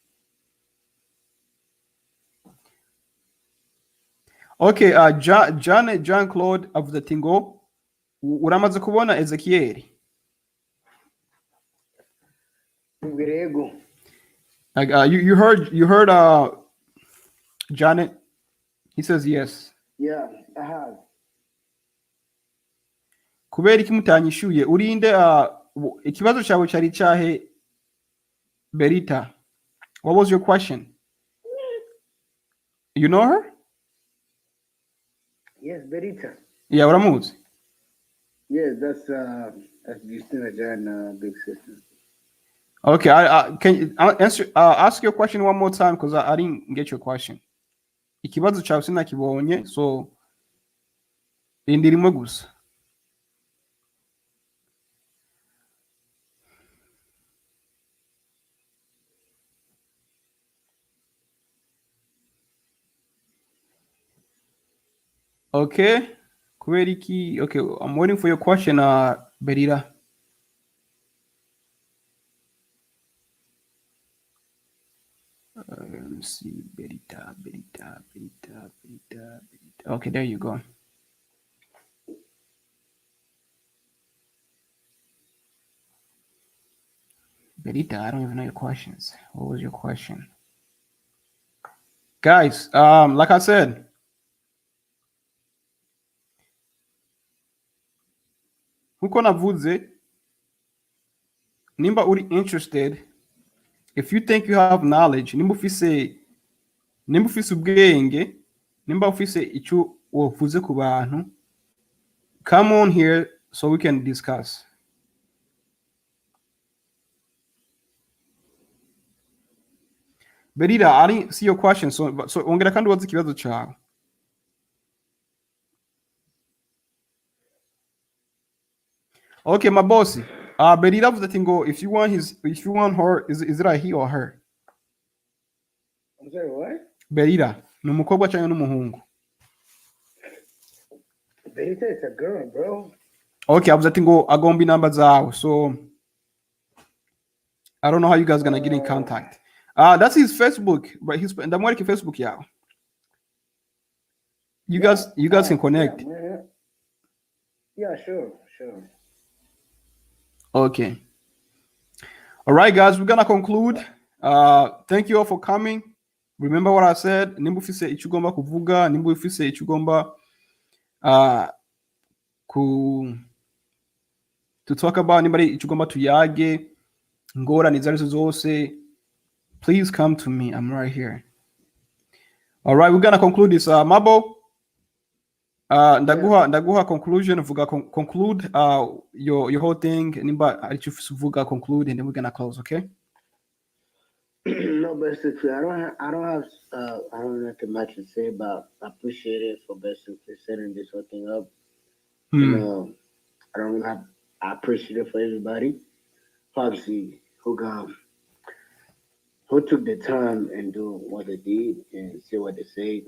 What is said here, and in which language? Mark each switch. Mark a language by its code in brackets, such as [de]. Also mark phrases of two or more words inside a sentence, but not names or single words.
[en] Okay, John Claude of the Tingo. [rn] Uramaze kubona Ezekiel. [en] You heard Janet? He says yes. Yeah, I have. [rn] Kubera iki mutanyishuye urinde ikibazo cyawe cyari cyahe Berita? [en] What was your question? You know her? Yes, Berita. [rn] Yeah, uramuzi? [en] Yes, that's Justina Jan, big sister. Okay, I can you answer ask your question one more time because I didn't get your question. [rn] Ikibazo cyawe sinakibonye, so indirimo gusa. [en] Okay, Kueriki. Okay, I'm waiting for your question, Berita. Let me see, Berita. Okay, there you go. Berita, I don't even know your questions. What was your question? Guys, like I said, [rn] nkuko navuze, nimba uri [en] interested, if you think you have knowledge, [rn] nimba ufise ubwenge, nimba ufise icyo wovuze ku bantu, [en] come on here so we can discuss. Berira, I didn't see your question, so [rn] ongera kandi ubaze ikibazo cyawe. [en] Okay, Mabosi. Berira [rn] avuze ati ngo [en] if you want her, is it a he or her? I'm sorry, what? [rn] Berira, ni umukobwa cyangwa n'umuhungu? [en] Berita, it's a girl, bro. [rn] Okay, avuze ati ngo agomba inamba zawe, [en] so I don't know how you guys gonna get in contact. That's his Facebook, but he's [rn] ndamwereka Facebook yawe. [en] You guys can connect. Yeah, sure. Okay. All right, guys, we're gonna conclude. Thank you all for coming. Remember what I said. [rn] Nimba ufise icyo ugomba kuvuga, nimba ufise icyo ugomba [en] to talk about, [rn] nimba icyo ugomba tuyage, ngorane izo arizo zose, [en] please come to me. I'm right here. All right, we're gonna conclude this. [rn] Mabo, ndaguha conclusion, vuga [en] conclude your whole thing. [rn] Nimba aricho vuga [en] conclude, and then we're gonna close, okay? No, basically, I don't have nothing much to say, but I appreciate it for basically setting this whole thing up. You know, I appreciate it for everybody, obviously, who took the time and do what they did and say what they said.